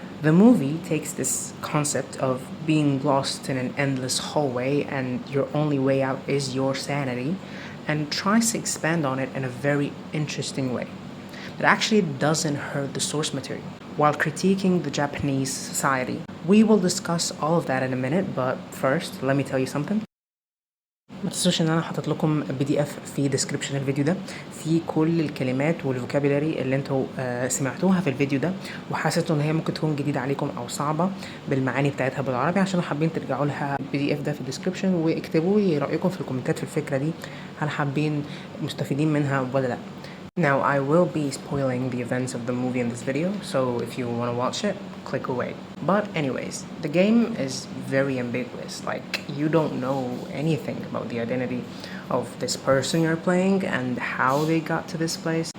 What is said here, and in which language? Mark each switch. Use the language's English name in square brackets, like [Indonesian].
[English] The movie takes this concept of being lost in an endless hallway and your only way out is your sanity, and tries to expand on it in a very interesting way that actually doesn't hurt the source material while critiquing the Japanese society. We will discuss all of that in a minute, but first let me tell you something. [Arabic] ما تنسوش ان انا حاطط لكم PDF في ديسكريبشن الفيديو ده في كل الكلمات والفوكابيلاري اللي انتوا سمعتوها في الفيديو ده وحسيتوا ان هي ممكن تكون جديده عليكم او صعبه بالمعاني بتاعتها بالعربي، عشان حابين ترجعوا لها PDF ده في الديسكريبشن واكتبوا لي رايكم في الكومنتات في الفكره دي، هل حابين مستفيدين منها ولا لا. [English] Now I will be spoiling the events of the movie in this video, so if you want to watch it, click away. But anyways, the game is very ambiguous, like you don't know anything about the identity of this person you're playing and how they got to this place.